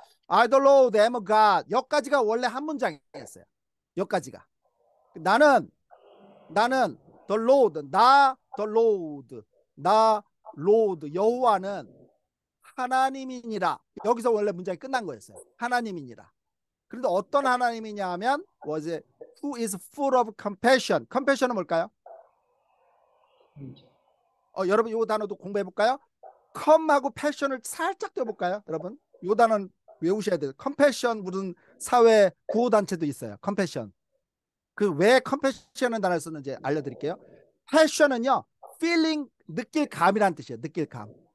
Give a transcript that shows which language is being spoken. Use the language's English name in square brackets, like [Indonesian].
[English] I the Lord am a God. [Korean] 여기까지가 원래 한 문장이었어요. 여기까지가. 나는 the Lord, 나 Lord, 여호와는 하나님이니라. 여기서 원래 문장이 끝난 거였어요. 하나님이니라. 그런데 어떤 하나님이냐 하면 [English] who is full of compassion. [Korean] compassion은 뭘까요? 여러분 이 단어도 공부해 볼까요? come하고 passion을 살짝 떼볼까요? 여러분 이 단어는 외우셔야 돼요. compassion 무슨 사회 구호단체도 있어요. [English] compassion. [Korean] 왜 compassion이라는 단어를 쓰는지 알려드릴게요. passion은요 feeling, 느낄 감이라는 뜻이에요. 느낄 감.